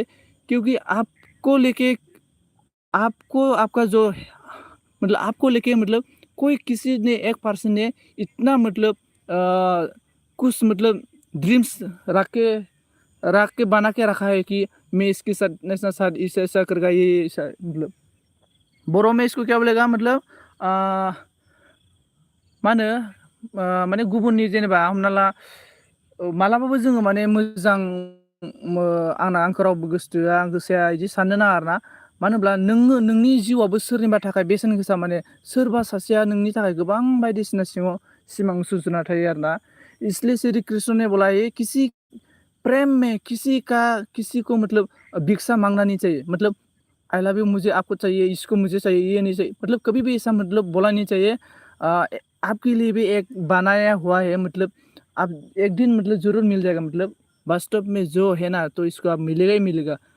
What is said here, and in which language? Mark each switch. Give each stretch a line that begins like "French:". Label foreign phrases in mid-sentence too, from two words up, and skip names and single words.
Hindi: क्योंकि आपको लेके आपको आपका जो मतलब आपको लेके मतलब कोई किसी ने एक पर्सन ने इतना मतलब कुछ मतलब ड्रीम्स रख के बना के रखा है कि मैं इसके साथ ऐसा साथ ऐसा ऐसा करेगा, ये ऐसा मतलब बर' में इसको क्या बोलेगा मतलब
Bodo: मा होनो माने गुबुननि जेनेबा हमना ला मालाबाबो जोङो माने मोजां आंखौ रावबो गोसोथोआ आं गोसोआ बिदि साननो नाङा आरोना। मानो होनब्ला नोंनि जिउआबो सोरनिबा थाखाय बेसेन गोसा, माने सोरबा सासेया नोंनि थाखाय गोबां बायदिसिना सिमां सुजुना थायो आरोना।
Hindi: इसलिए श्री कृष्ण ने बोला ये किसी प्रेम में किसी को मतलब भिक्षा मांगना नहीं चाहिए। मतलब
English: I love you
Hindi: मुझे आपको चाहिए, इसको मुझे चाहिए, ये नहीं चाहिए, मतलब कभी भी ऐसा मतलब बोला नहीं चाहिए। आपके लिए भी एक बनाया हुआ है, मतलब आप एक दिन मतलब जरूर मिल जाएगा, मतलब वास्तव में जो है ना तो इसको आप मिलेगा ही मिलेगा।